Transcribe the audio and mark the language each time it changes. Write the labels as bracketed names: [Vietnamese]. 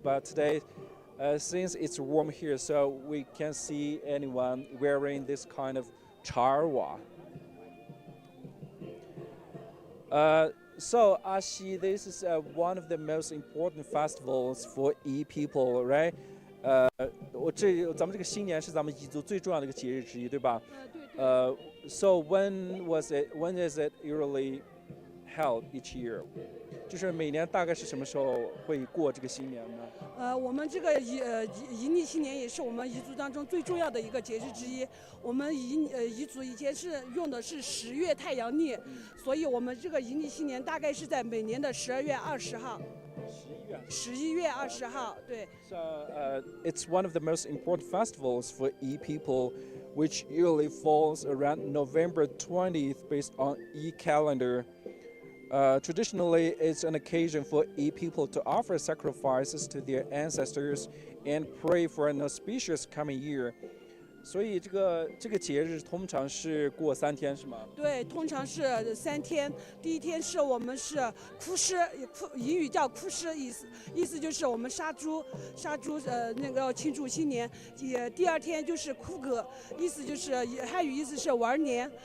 [English] But today, since it's warm here, so we can't see anyone wearing this kind of charwa. So Ashi, this is one of the most important festivals for Yi people, right? [Chinese] 咱们这个新年是咱们彝族最重要的一个节日之一，对吧？ [English] So when is it usually held each year? [Chinese] 就是每年大概是什么时候会过这个新年呢？我们这个彝历新年也是我们彝族当中最重要的一个节日之一。我们彝族以前是用的是10月太阳历，所以我们这个彝历新年大概是在每年的12月20号。 11月20号，对。 [English] So it's one of the most important festivals for Yi people, which usually falls around November 20th based on Yi calendar. Traditionally, it's an occasion for Yi people to offer sacrifices to their ancestors and pray for an auspicious coming year. [Chinese] 所以这个节日通常是过3天，是吗？对，通常是3天。第一天是我们是哭师，彝语叫哭师，意思就是我们杀猪，那个庆祝新年。第二天就是哭葛，意思就是汉语意思是玩年。